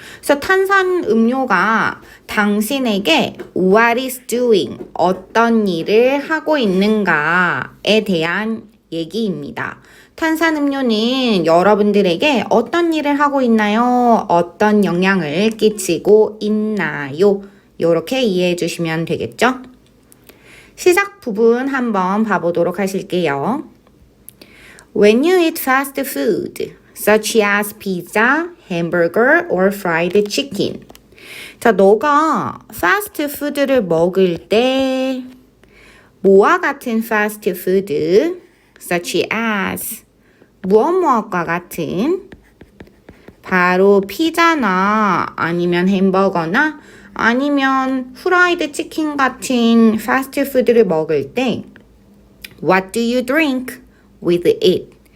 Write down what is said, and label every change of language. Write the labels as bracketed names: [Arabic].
[Korean] 그래서 탄산음료가 당신에게 what is doing, 어떤 일을 하고 있는가에 대한 얘기입니다. 탄산음료는 여러분들에게 어떤 일을 하고 있나요? 어떤 영향을 끼치고 있나요? 이렇게 이해해 주시면 되겠죠? 시작 부분 한번 봐보도록 하실게요. [English] When you eat fast food, such as pizza, hamburger, or fried chicken. [Korean] 자, 너가 fast food를 먹을 때 뭐와 같은 fast food, such as 무엇과 같은 바로 피자나 아니면 햄버거나 아니면 프라이드 치킨 같은 fast food를 먹을 때 What do you drink with it?